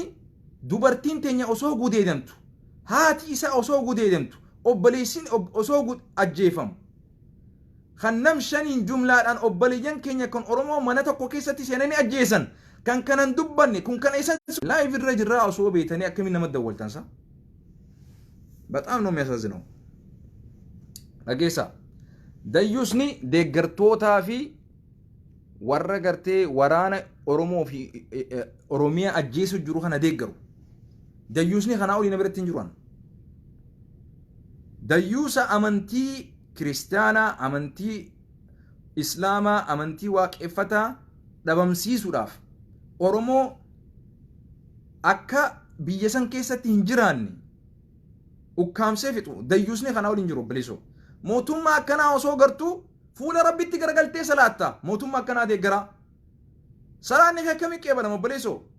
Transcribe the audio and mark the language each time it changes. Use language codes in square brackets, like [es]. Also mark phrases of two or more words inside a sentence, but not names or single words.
[om] dubartiin teenya osoo gudeedamtu haati isaa osoo gudeedamtu obboleessin osoo ajjeefamu kan nam shaniin jumlaadhaan obboleeyyan keenya kan oromoo mana tokko keessatti seenanii ajjeesan kan kanan dubbanne kun kana isan laayif irra jirraa osoo beetanii akkamiin nama dawwaltansa [am] በጣም ነው የሚያሳዝነው [om] dhageessa dayyuusni deeggartootaa fi warra gartee waraana oromoo fi oromiyaa ajjeesu jiru kana deeggaru dayyuusni kanaa olii na biratti hin jiran dayyuusa amantii kiristaanaa amantii islaamaa amantii waaqeffataa dhabamsiisuudhaaf oromoo akka biyya san keessatti hin jiraanne ukkaamsee fixu dayyuusni kanaa olii hin jiru obboleessoo mootummaa akkanaa osoo gartuu fuula rabbitti garagaltee salaatta mootummaa akkanaa deeggaraa salaanni kee akkamii qeebalama obboleessoo